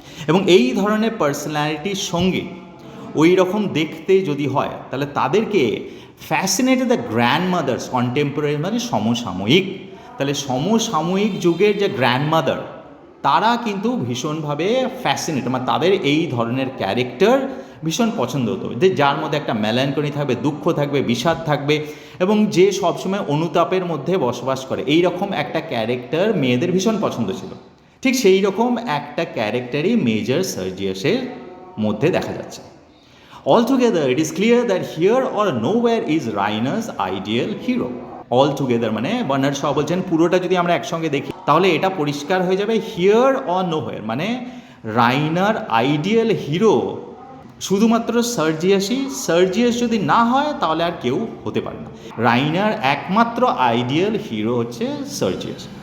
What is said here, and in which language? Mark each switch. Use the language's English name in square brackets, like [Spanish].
[Bangla] এবং এই ধরনের পার্সোনালিটির সঙ্গে ওই রকম দেখতে যদি হয় তাহলে তাদেরকে [English] fascinated the grandmother's contemporary [Bangla] মানে সমসাময়িক, তাহলে সমসাময়িক যুগের যে গ্র্যান্ডমাদার তারা কিন্তু ভীষণভাবে ফ্যাসিনেট, মানে তাদের এই ধরনের ক্যারেক্টার ভীষণ পছন্দ হতো, যে যার মধ্যে একটা মেলানকনি থাকবে, দুঃখ থাকবে, বিষাদ থাকবে, এবং যে সবসময় অনুতাপের মধ্যে বসবাস করে, এই রকম একটা ক্যারেক্টার মেয়েদের ভীষণ পছন্দ ছিল। ঠিক সেই রকম একটা ক্যারেক্টারই মেজর সার্জিয়াসের মধ্যে দেখা যাচ্ছে। [English] Altogether, it is clear that here or nowhere is Rainer's ideal hero. [Bangla] Altogether মানে বার্নার্ড শ বলছেন পুরোটা যদি আমরা একসঙ্গে দেখি তাহলে এটা পরিষ্কার হয়ে যাবে, [English] here or nowhere [Bangla] মানে রাইনার আইডিয়াল হিরো শুধুমাত্র সার্জিয়াস যদি না হয় তাহলে আর কেউ হতে পারে না। রাইনার একমাত্র আইডিয়াল হিরো হচ্ছে সার্জিয়াস।